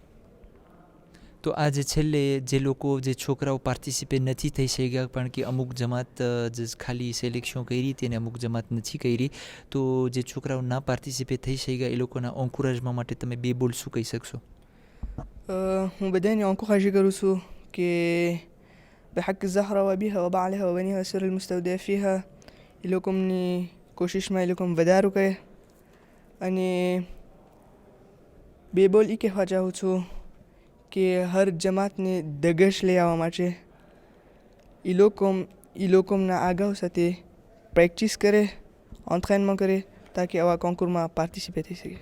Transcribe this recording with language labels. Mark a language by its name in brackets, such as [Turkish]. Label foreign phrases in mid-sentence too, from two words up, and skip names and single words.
[Gujarati] તો આ જે છેલ્લે જે લોકો, જે છોકરાઓ પાર્ટિસિપેટ નથી થઈ શક્યા, પણ કે અમુક જમાત જ ખાલી સિલેક્શન કરી હતી અને અમુક જમાત નથી કરી, તો જે છોકરાઓ ના પાર્ટિસિપેટ થઈ શક્યા એ લોકોના એન્કરેજમેન્ટ માટે તમે બે બોલ શું કહી શકશો? હું બધાને એન્કરેજ કરું છું કે [Arabic] بحق الزهرة وأبيها وبعلها وبنيها وسر المستودع فيها [Gujarati] એ લોકોની કોશિશમાં એ લોકો વધારો કરે. અને બે બોલ એ કહેવા ચાહું છું કે હર જમાતને દગશ લઈ આવવા માટે એ લોકોના આગાઉ સાથે પ્રેક્ટિસ કરે, એન્ટ્રેનમાં કરે, તાકી આવા કોન્કુરમાં પાર્ટિસિપેટ થઈ શકે.